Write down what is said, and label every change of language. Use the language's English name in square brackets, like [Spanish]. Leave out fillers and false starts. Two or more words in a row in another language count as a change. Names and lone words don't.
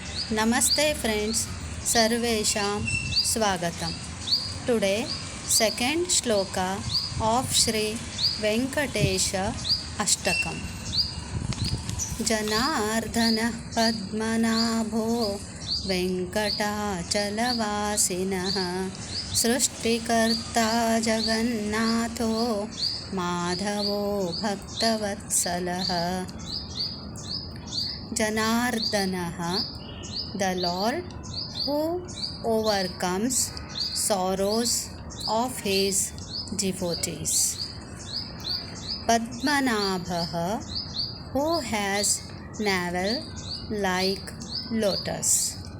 [English] Namaste friends, [Sanskrit] सर्वेषां स्वागतम्. [English] Today, second shloka of Shri Venkatesha Ashtakam. [Sanskrit] जनार्दनः पद्मनाभो वेङ्कटाचलवासिनः सृष्टिकर्ता जगन्नाथो माधवो भक्तवत्सलः. [English] Janardhanah, the Lord who overcomes sorrows of his devotees. Padmanabha, who has navel like lotus.